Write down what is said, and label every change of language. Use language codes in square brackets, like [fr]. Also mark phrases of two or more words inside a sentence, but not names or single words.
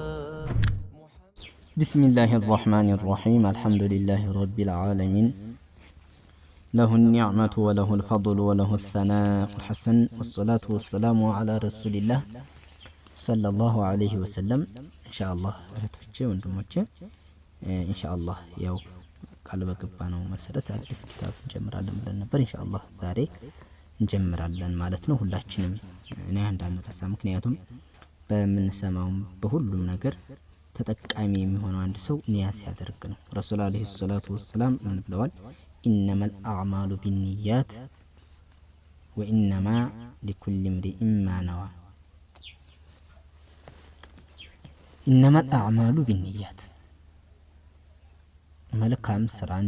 [ar] بسم الله الرحمن الرحيم. الحمد لله رب العالمين، له النعمة وله الفضل وله الثناء الحسن، والصلاة والسلام على رسول الله صلى الله عليه وسلم. إن شاء الله [am] እህቶቼ ወንድሞቼ [ar] إن شاء الله [am] ያው ቃል በገባነው መሰረት አዲስ ኪታብ እንጀምራለን ብለን ነበር። [ar] إن شاء الله [am] ዛሬ እንጀምራለን ማለት ነው። ሁላችንም እኔ እንዳንረሳ፣ ምክንያቱም በምንሰማው በሁሉም ነገር ተጠቃሚ የሚሆነው አንድ ሰው ኒያ ሲያደርግ ነው። [ar] رسول عليه الصلاة والسلام [am] ምን ብለዋል? [ar] إنما الأعمال بالنيات وإنما لكل امرئ ما نوى. إنما الأعمال بالنيات፣ [am] መልካም ስራ አንድ